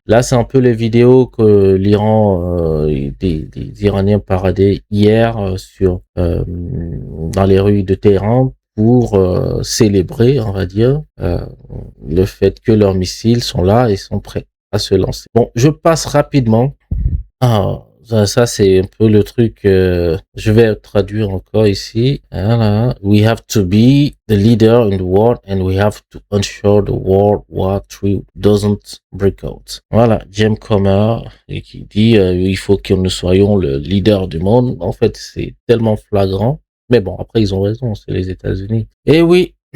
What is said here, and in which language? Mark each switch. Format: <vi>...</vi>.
<fr>Là, c'est un peu les vidéos que l'Iran, des Iraniens paradaient hier dans les rues de Téhéran pour célébrer, on va dire, le fait que leurs missiles sont là et sont prêts à se lancer. Bon, je passe rapidement à ça c'est un peu le truc. Je vais traduire encore ici. Voilà.</fr> <en>We have to be the leader in the world and we have to ensure the World War III doesn't break out.</en> <fr>Voilà, James Comer qui dit il faut que nous soyons le leader du monde. En fait, c'est tellement flagrant. Mais bon, après ils ont raison, c'est les États-Unis. Et oui.</fr>